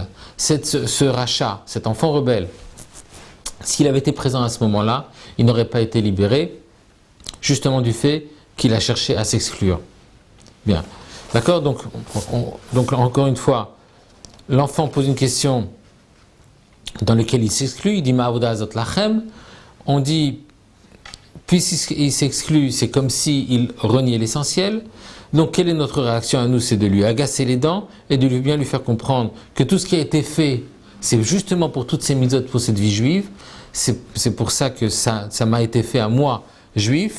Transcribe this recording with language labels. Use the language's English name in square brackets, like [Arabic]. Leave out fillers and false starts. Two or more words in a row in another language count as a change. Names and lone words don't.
[French] Ce rachat, cet enfant rebelle, s'il avait été présent à ce moment-là, il n'aurait pas été libéré, justement du fait qu'il a cherché à s'exclure. Bien, d'accord, donc encore une fois, l'enfant pose une question dans laquelle il s'exclut, il dit [Hebrew] מה העבודה הזאת לכם, [French] on dit, puisqu'il s'exclut, c'est comme s'il reniait l'essentiel, donc quelle est notre réaction à nous? C'est de lui agacer les dents et de bien lui faire comprendre que tout ce qui a été fait, c'est justement pour toutes ces mitzvot, pour cette vie juive, c'est pour ça que ça m'a été fait à moi, juif.